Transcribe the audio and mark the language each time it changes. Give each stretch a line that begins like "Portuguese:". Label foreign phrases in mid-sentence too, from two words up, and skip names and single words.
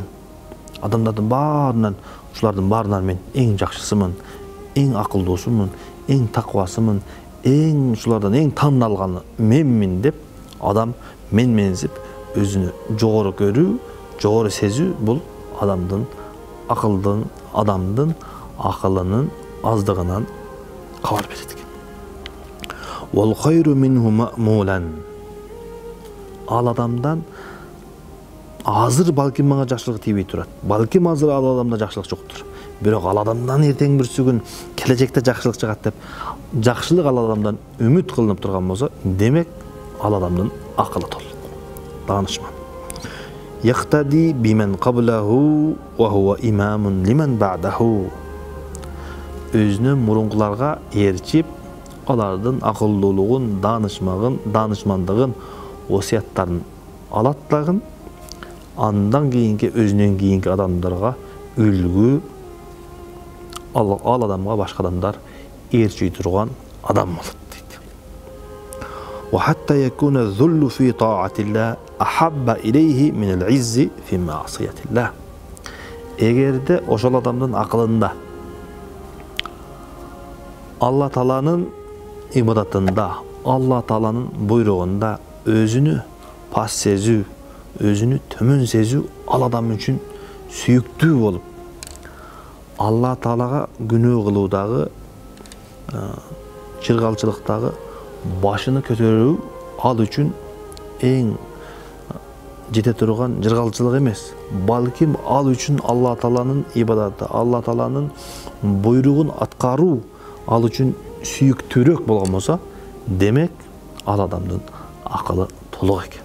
Kyrgyz: Адамдардын баарынан, ушулардын баарынан мен эң жакшысымын, эң акылдуусумун, эң таквасымын, эң ушулардан эң тандалганы менмин деп адам менменсип өзүнө жогору көрүү, жогору сезүү бул адамдын акылынын аздыгынан кабар берет экен.
Arabic: والخير منه مأمول.
Kyrgyz: Ал адамдан азыр балким мага жакшылык тийбей турат. Балким азыр ал адамда жакшылык жоктур. Бирок ал адамдан эртең бир күн келечекте жакшылык чыгат деп жакшылык ал адамдан үмүт кылынып турган болсо, демек ал адамдын акылы толук, данышман.
Arabic: يهتدي بمن قبله وهو إمام لمن بعده.
Kyrgyz: Өзүнө мурункуларга ээрчип, алардын акылдуулугун, данышмандыгын, осияттарын алат дагы, андан кийинки өзүнөн кийинки адамдарга үлгү, ал адамга башка адамдар ээрчий турган адам болот дейт.
Arabic: وحتى يكون الذل في طاعة الله أحب إليه من العز في معصية الله.
Kyrgyz: Эгерде ошол адамдын акылында Алла Тааланын ибадатында, Алла Тааланын буйругунда өзүнү пас сезүү, өзүнү төмөн сезүү ал адам үчүн сүйүктүү болуп, Алла Таалага күнөө кылуудагы, чыргалчылыктагы башыны көтөрүү ал үчүн эң жете турган жыргалчылык эмес, балким ал үчүн Алла Тааланын ибадаты, Алла Тааланын буйругун аткаруу ал үчүн сүйүктүүрөөк болгон болсо, демек ал адамдын акылы толук экен.